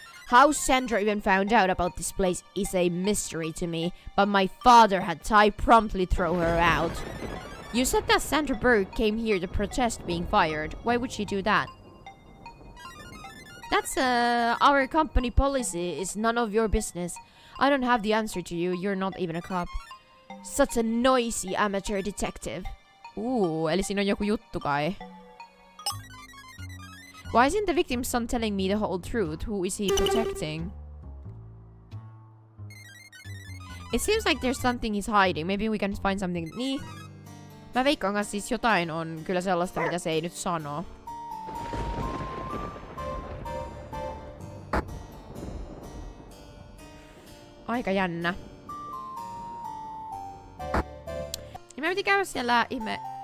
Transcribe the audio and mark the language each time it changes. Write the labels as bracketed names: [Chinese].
[English] How Sandra even found out about this place is a mystery to me, but my father had Ty promptly throw her out. You said that Sandra Burke came here to protest being fired. Why would she do that? That's our company policy is none of your business. I don't have the answer to you. You're not even a cop. Such a noisy amateur detective. [Finnish] Eli siinä on joku juttu kai. [English] Why isn't the victim's son telling me the whole truth? Who is he protecting? It seems like there's something he's hiding. Maybe we can find something. [Finnish] Niin. Mä veikkaan kanssa siis jotain on kyllä sellaista, mitä se ei nyt sano. Aika jännä. Ja mä piti käydä siellä ihme...